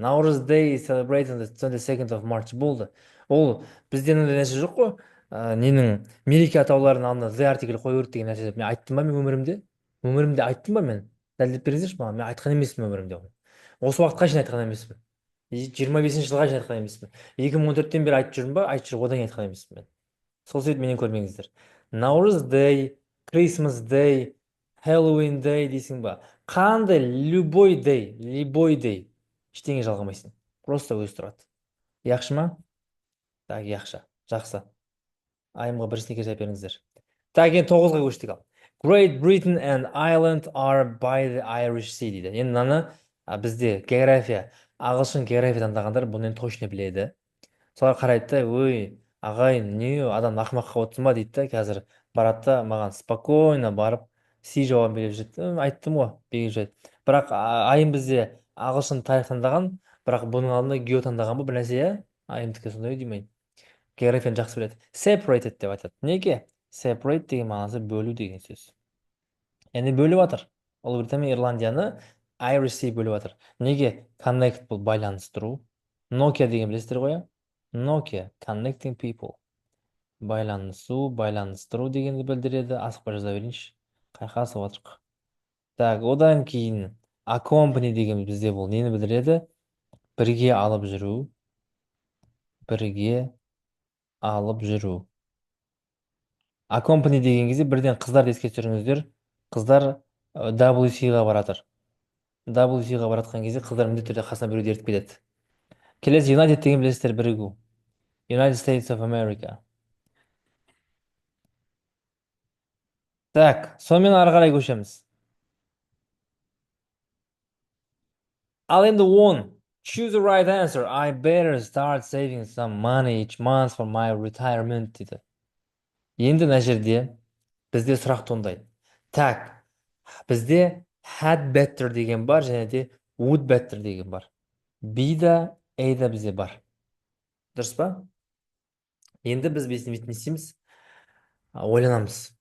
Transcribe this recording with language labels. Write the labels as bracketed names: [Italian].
[English] Наурыз Day celebrated on the 22nd of March болды. [Kazakh] Ол бізде ондай нәрсе жоқ қой. Ненің мереке атауларының алдына the артикль қою керек деген нәрсе. Мен айттым ба мен өмірімде? Өмірімде айттым ба мен? Дәлелдеп беріңіздерші маған. Мен айтқан емеспін өмірімде оны. Осы уақытқа шейін айтқан емеспін. 25-ші жылға шейін айтқан емеспін. 2014-тен бері айтып жүрмін ба? Айтып жүріп одан кейін айтқан емеспін мен. Сол себепті менен көрмеңіздер. Наурыз Day, Christmas Day, Halloween Day дейсің ба? Қандай любой day ештеңе жалғамайсың. Просто өзі тұрады. Яқшы ма? Так, яқшы. Жақсы. Айымға бір снекер жайып беріңіздер. Так, енді 9-ға көштік ал. [English] Great Britain and Ireland are by the Irish Sea дейді. [Kazakh] Енді мынаны бізде география, ағылшын география таңдағандар бұны енді точно біледі. Солар қарайды да, ой, ағайын, не адам ақымаққа отырсың ба дейді да, қазір барады да маған спокойно барып си жауабын беріп жүреді. Айттым ғой, беріп жүреді. Бірақ айым бізде ағылшын тарих таңдаған, бірақ бұның алдында гео таңдаған ба бір нәрсе, иә? Айымдікі сондай деймін. Географияны жақсы біледі. Separated деп айтады. Неге? Separate деген мағынасы бөлу деген сөз. Яғни бөліп жатыр. Ұлыбритания Ирландияны Irish Sea бөліп жатыр. Неге? Connect бұл байланыстыру. Nokia деген білесіздер ғой, иә? [English] Nokia, connecting people. [Kazakh] Байланысу, байланыстыру дегенді білдіреді. Асықпай жаза берейінші. Қайқасып отырық. Так, одан кейін accompany деген бізде бұл нені білдіреді? Бірге алып жүру. Бірге алып жүру. Accompany деген кезде бірден қыздар еске түсіріңіздер. Қыздар WC-ға баратыр. WC-ға баратқан кезде қыздар міндетті түрде қасына біреуді ертіп кетеді. Келесі United деген білесіздер, бірігу. [English] United States of America. [Kazakh] Так, сонымен ары қарай көшеміз. Ал енді [English] 10. Choose the right answer. I better start saving some money each month for my retirement [Kazakh] дейді. Енді мына жерде бізде сұрақ туындайды. Так, бізде had better деген бар, және де would better деген бар. B да, A да бізде бар. Дұрыс па? Енді біз не істейміз? Ойланамыз.